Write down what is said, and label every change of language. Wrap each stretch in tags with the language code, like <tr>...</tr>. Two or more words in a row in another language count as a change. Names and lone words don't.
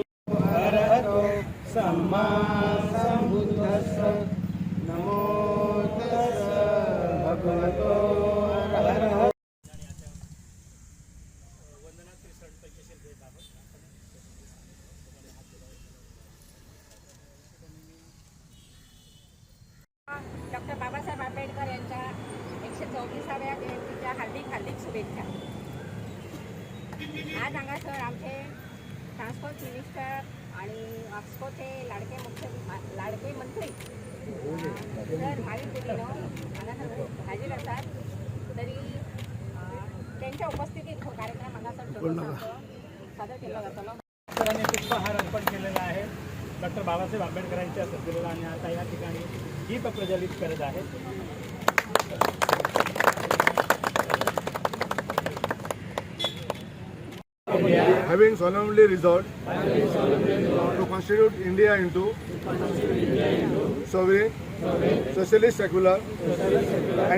<pi>अरहतो सम्मा सम्बुद्धस्स नमो तस्स भगवतो अरहतो।</pi> <mr>डॉक्टर बाबासाहेब आंबेडकर यांच्या 134व्या जयंतीच्या हार्दिक शुभेच्छा।</mr> <kok>आज हांगासर आमचे ट्रान्सपोर्ट मिनिस्टर आणि ऑक्सफोर्डचे लाडके मंत्री जर भाविक दिलीनो हांगासर हाजीर आसात, तरी</kok> <mr>त्यांच्या उपस्थितीत</mr> <kok>हो कार्यक्रम हांगासर सादर केला जातलो।</kok> <mr>सरांनी पुष्पहार अर्पण केलेला आहे डॉक्टर बाबासाहेब आंबेडकरांच्या सद्गुरूला आणि आता या ठिकाणी दीप प्रज्वलित करत आहेत।</mr> <en>Having solemnly resolved to constitute India into sovereign, socialist, secular, and</en>